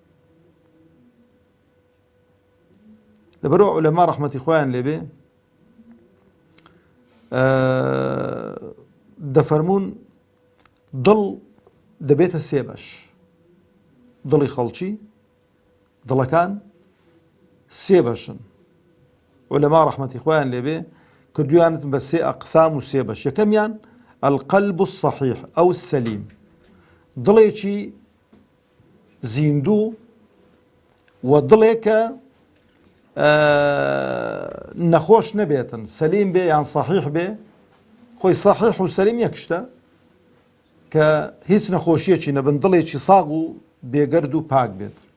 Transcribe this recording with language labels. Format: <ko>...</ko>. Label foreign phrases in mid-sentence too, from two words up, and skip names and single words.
<ckb>لەبەرەوە عولەما ڕەحمەتی خۆیان لێبێ دەفەرمون دڵ دەبێتە سێ بەش. دڵی خەڵکی دڵەکان سێ بەشن. عولەما ڕەحمەتی خۆیان لێبێ کردویانت بە سێ ئەقسام و سێ بەش. یەکەمیان</ckb> <ar>القلب الصحيح أو السليم</ar> <ckb>دڵێکی زیندوو و دڵێکە نەخۆش نەبێتن سەلیم بێ یان صحیح بێ. خۆی صحیح و سەلیم یەک شتە کە هیچ نەخۆشیەکی نەبن دڵێکی ساغ و بێگەرد و پاک بێت.</ckb>